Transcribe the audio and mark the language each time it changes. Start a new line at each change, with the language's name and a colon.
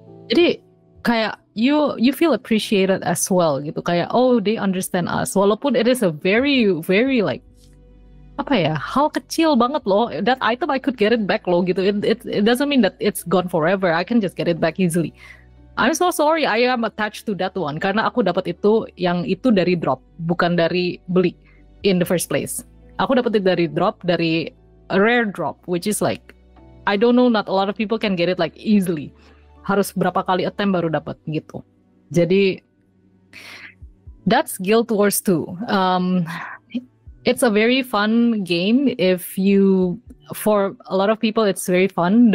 English: Jadi kayak you feel appreciated as well gitu, kayak oh they understand us, walaupun it is a very very like
Indonesian: apa ya, hal kecil banget loh,
English: that item I could get it back loh gitu. It doesn't mean that it's gone forever, I can just get it back easily. I'm so sorry, I am attached to that one
Indonesian: karena aku dapat yang itu dari drop, bukan dari beli
English: in the first place.
Indonesian: Aku dapat itu dari drop, dari
English: a rare drop, which is like I don't know, not a lot of people can get it like easily.
Indonesian: Harus berapa kali attempt baru dapat gitu. Jadi
English: that's Guild Wars 2. It's a very fun game. For a lot of people, it's very fun.